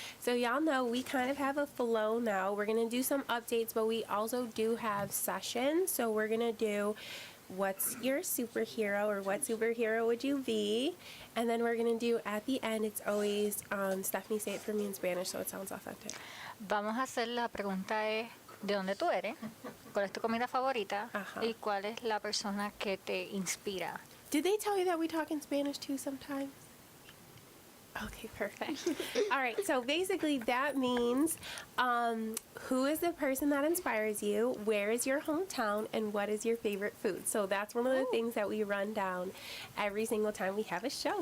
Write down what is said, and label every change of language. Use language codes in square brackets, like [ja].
[en] So y'all know we kind of have a flow now. We're going to do some updates, but we also do have sessions. So we're going to do what's your superhero, or what superhero would you be? And then we're going to do at the end, it's always, Stephannie, say it for me in Spanish so it sounds authentic. [es] Vamos a hacer la pregunta es ¿de dónde tú eres? ¿Cuál es tu comida favorita? Ajá. ¿Y cuál es la persona que te inspira? [en] Did they tell you that we talk in Spanish too sometimes? Okay, perfect. All right, so basically that means who is the person that inspires you, where is your hometown, and what is your favorite food? So that's one of the things that we run down every single time we have a show.